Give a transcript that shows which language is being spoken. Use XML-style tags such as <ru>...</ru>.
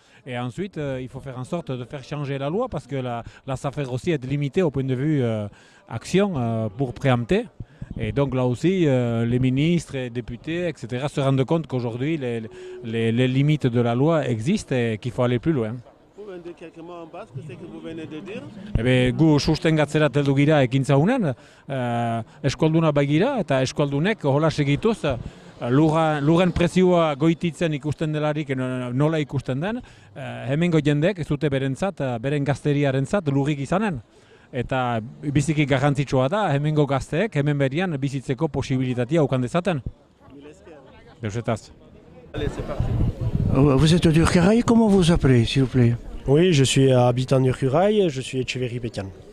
<fr>Et ensuite, il faut faire en sorte de faire changer la loi parce que la SAFER aussi est limitée au point de vue action pour préempter. Et donc là aussi, les ministres et députés, etc. se rendent compte qu'aujourd'hui, les limites de la loi existent et qu'il faut aller plus loin. Vous pouvez me dire quelques mots en basque, ce que vous venez de dire?</fr> <eu>Gu sustengatzera heldu gira ekintza honen, eskolduna bagira eta eskoldunek hola segituz lurren prezioa goititzen ikusten delarik nola ikusten den, hemengo jendeek ez dute berentzat, beren gazteriarentzat lurrik izanen. Eta biziki garrantzitsua da hemengo gazteek hemen berian bizitzeko posibilitatea ukan dezaten. Deusetaz.</eu> <fr>Allez, c'est parti. Vous êtes d'Urcurail, comment vous appelez, s'il vous plaît? Oui, je suis habitant d'Urcurail, je suis Echeverry Pétian.</fr>